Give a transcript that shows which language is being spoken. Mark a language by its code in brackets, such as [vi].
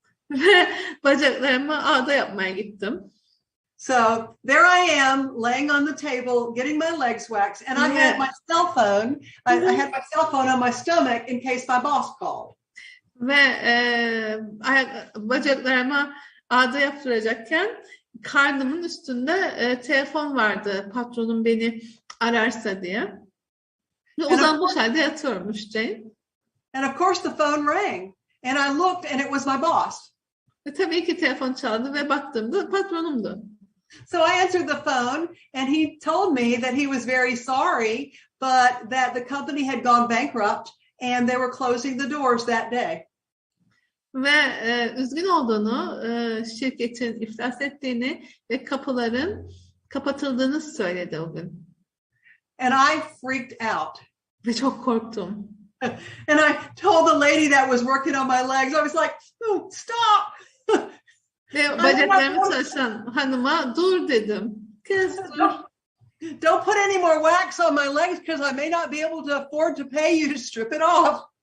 [tr] Ve bacaklarımı ağda yapmaya gittim. [en] So there I am laying on the table getting my legs waxed and I had my cell phone. I had my cell phone on my stomach in case my boss called. [tr] Ve bacaklarıma ağda yaptıracakken karnımın üstünde telefon vardı. Patronum beni ararsa diye. Ve uzanmış halde yatıyormuş Jane. [en] And of course the phone rang and I looked and it was my boss. [tr] Ve tabii ki telefon çaldı ve baktığımda patronumdu. [en] So I answered the phone and he told me that he was very sorry but that the company had gone bankrupt and they were closing the doors that day. [tr] Ve üzgün olduğunu, şirketin iflas ettiğini ve kapıların kapatıldığını söyledi o gün. [en] And I freaked out. [tr] Ve çok korktum. [en] And I told the lady that was working on my legs, I was like, oh, stop. [tr] Ve bacaklarımı çalışan hanıma dur dedim. Kız dur. [en] Don't put any more wax on my legs because I may not be able to afford to pay you to strip it off.